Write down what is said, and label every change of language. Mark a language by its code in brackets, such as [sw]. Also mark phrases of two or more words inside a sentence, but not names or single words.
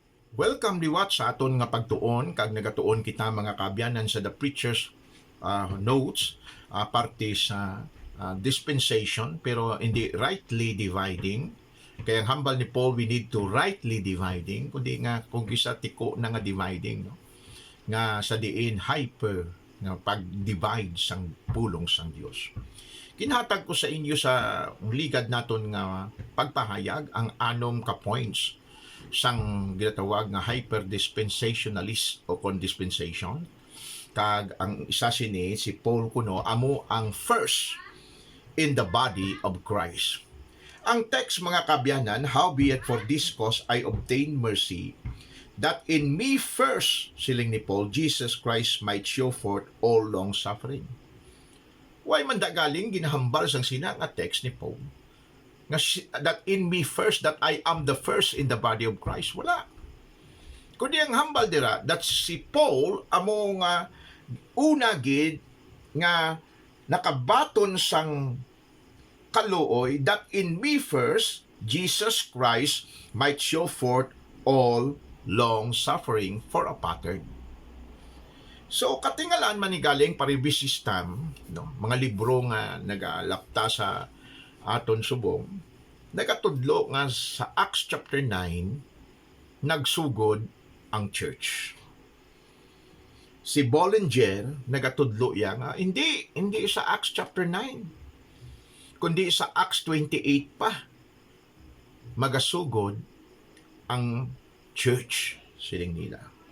[hil] Welcome liwat sa aton nga pagtuon kag nagatuon kita mga kabyanan sa The Preacher's Notes parte sa dispensation pero hindi [en] rightly dividing. [hil] Kaya ang hambal ni Paul, [en] we need to rightly dividing [hil] kundi nga kung isa tiko na nga dividing, no? Nga sa diin hyper nga pag-divide sang pulong sang Dios. Kinhatag ko sa inyo sa ligad naton nga pagpahayag ang anom ka points sang ginatawag nga hyper-dispensationalist o condispensation. Kag ang isa sini si Paul kuno amo ang [en] first in the body of Christ. [hil] Ang text mga kabyanan, [en] howbeit for this cause I obtain mercy, that in me first, [hil] siling ni Paul, [en] Jesus Christ might show forth all long suffering. [hil] Why man galing ginahambal sang sina nga text ni Paul? [en] That in me first, that I am the first in the body of Christ. [hil] Wala. Kundi ang hambal dira, that si Paul amo nga una gid nga nakabaton sang kaluoy, [en] that in me first, Jesus Christ might show forth all long suffering for a pattern. [hil] So katingalan manigaling parivis system, no, mga libro nga nagalapta sa aton subong, nagatudlo nga sa Acts chapter 9 nagsugod ang church. Si Bollinger nagatudlo ya nga hindi sa Acts chapter 9 kundi sa Acts 28 pa magasugod ang church siling nila.